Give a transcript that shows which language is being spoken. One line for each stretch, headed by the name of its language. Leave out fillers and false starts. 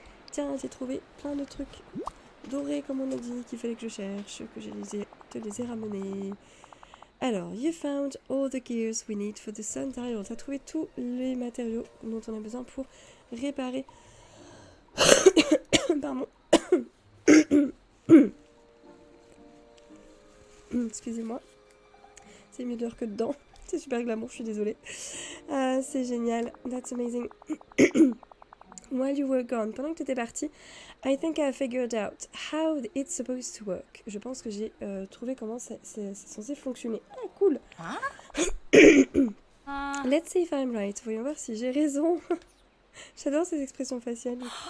French: Tiens, j'ai trouvé plein de trucs dorés, comme on a dit, qu'il fallait que je cherche, que te les ai ramenés.
English: Alors, you found all the gears we need for the sundial.
French: T'as trouvé tous les matériaux dont on a besoin pour réparer. Pardon. Excusez-moi. C'est mieux dehors que dedans. C'est super glamour, je suis désolée. C'est génial.
English: That's amazing. While you were gone,
French: pendant que tu étais partie,
English: I think I figured out how it's supposed to work.
French: Je pense que j'ai trouvé comment c'est censé fonctionner. Ah, cool.
English: Let's see if I'm right.
French: Voyons voir si j'ai raison. J'adore ces expressions faciales.